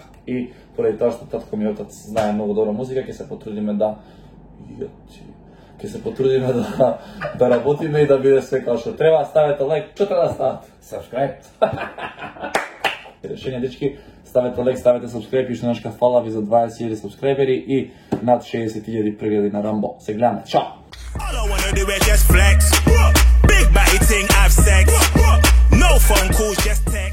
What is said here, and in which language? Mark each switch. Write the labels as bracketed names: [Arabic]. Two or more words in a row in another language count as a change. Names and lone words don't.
[Macedonian] И поради тоа што татко ми отец знае многу добра музика, ќе се потрудиме да да работиме и да биде све како што треба. Ставете лайк, што треба да стават? [English] Subscribe. [Macedonian] Решение, дечки, ставете лайк, ставете сабскрайб и што нешка фала ви за 20.000 сабскрайбери и над 60.000 прегледи на Рамбо. Се гледаме. Чао! [English] All I wanna do is just flex. Big body thing, have sex. No phone calls, just